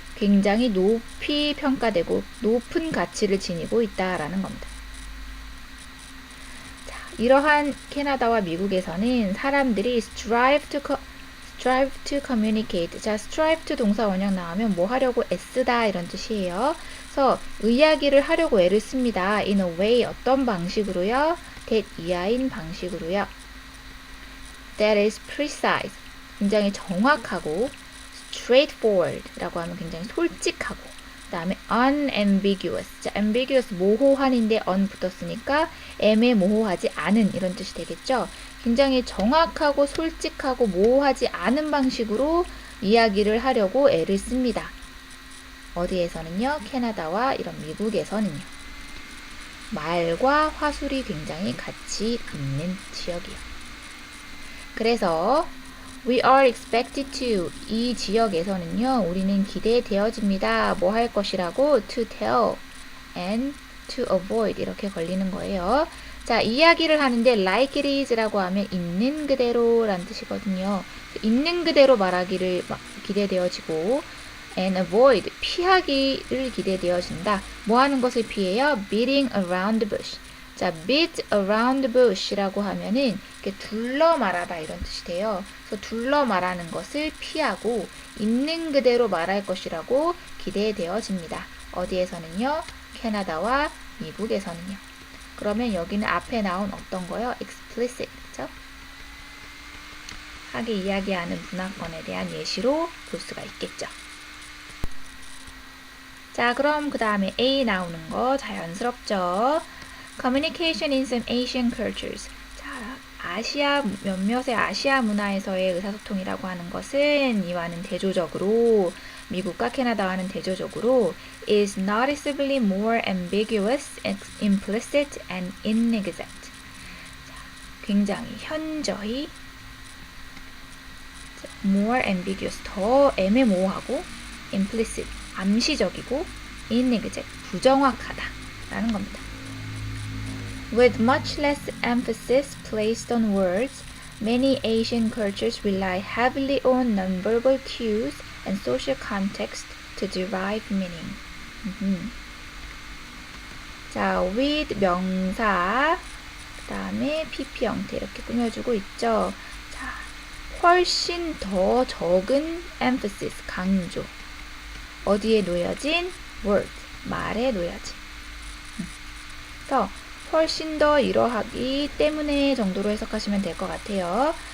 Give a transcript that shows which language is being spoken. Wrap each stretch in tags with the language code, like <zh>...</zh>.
<ko>굉장히 높이 평가되고 높은 가치를 지니고 있다라는 겁니다. 자, 이러한 캐나다와 미국에서는 사람들이</ko> <en>strive to communicate.</en> <ko>자,</ko> <en>strive to</en> <ko>동사 원형 나오면 뭐 하려고 애쓰다 이런 뜻이에요. 그래서 이야기를 하려고 애를 씁니다.</ko> <en>in a way</en> <ko>어떤 방식으로요?</ko> <en>that</en> <ko>이하인 방식으로요.</ko> <en>that is precise.</en> <ko>굉장히 정확하고 straightforward 라고 하면 굉장히 솔직하고 그 다음에 unambiguous. 자, ambiguous 모호한인데 un 붙었으니까 애매모호하지 않은 이런 뜻이 되겠죠. 굉장히 정확하고 솔직하고 모호하지 않은 방식으로 이야기를 하려고 애를 씁니다. 어디에서는요? 캐나다와 이런 미국에서는요. 말과 화술이 굉장히 같이 있는 지역이요. 그래서</ko> <en>we are expected to</en> <ko>이 지역에서는요. 우리는 기대되어집니다. 뭐 할 것이라고</ko> <en>to tell and to avoid</en> <ko>이렇게 걸리는 거예요. 자, 이야기를 하는데</ko> <en>like it is</en> <ko>라고 하면 있는 그대로 라는 뜻이거든요. 있는 그대로 말하기를 기대되어지고</ko> <en>and avoid</en> <ko>피하기를 기대되어진다. 뭐 하는 것을 피해요?</ko> <en>beating around the bush.</en> <ko>자,</ko> <en>beat around the bush</en> <ko>라고 하면은 이렇게 둘러 말하다 이런 뜻이 돼요. 그래서 둘러 말하는 것을 피하고 있는 그대로 말할 것이라고 기대되어집니다. 어디에서는요? 캐나다와 미국에서는요. 그러면 여기는 앞에 나온 어떤 거요? explicit, 그쵸? 하게 이야기하는 문화권에 대한 예시로 볼 수가 있겠죠. 자, 그럼 그 다음에 A 나오는 거 자연스럽죠.</ko> <en>Communication in some Asian cultures.</en> <ko>자, 몇몇의 아시아 문화에서의 의사소통이라고 하는 것은 이와는 대조적으로 미국과 캐나다와는 대조적으로</ko> <en>is noticeably more ambiguous, implicit, and inexact.</en> <ko>자, 굉장히 현저히</ko> <en>more ambiguous,</en> <ko>더 애매모호하고 implicit, 암시적이고 inexact, 부정확하다라는 겁니다.</ko> <en>With much less emphasis placed on words, many Asian cultures rely heavily on nonverbal cues and social context to derive meaning.</en> <ko>자, with 명사, 그 다음에 PP 형태 이렇게 꾸며주고 있죠. 자, 훨씬 더 적은 emphasis, 강조. 어디에 놓여진? word, 말에 놓여진. 그래서 훨씬 더 이러하기 때문에 정도로 해석하시면 될 것 같아요.</ko>